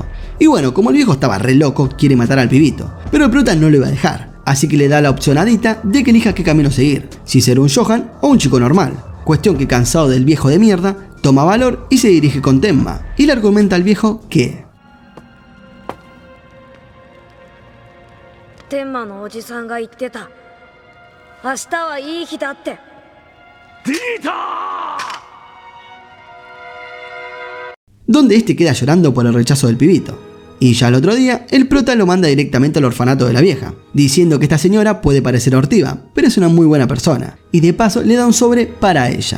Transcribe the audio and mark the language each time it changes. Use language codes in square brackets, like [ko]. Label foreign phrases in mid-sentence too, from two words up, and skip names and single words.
[es] Y bueno, como el viejo estaba re loco, quiere matar al pibito, pero el prota no lo iba a dejar, así que le da la opción a Dita de que elija qué camino seguir, si ser un Johan o un chico normal. Cuestión que cansado del viejo de mierda, toma valor y se dirige con Tenma, y le argumenta al viejo que [ja] 天馬のおじさんが言ってた。明日はいい日だって。 [es] Donde este queda llorando por el rechazo del pibito. Y ya al otro día, el prota lo manda directamente al orfanato de la vieja, diciendo que esta señora puede parecer hortiva, pero es una muy buena persona, y de paso le da un sobre para ella.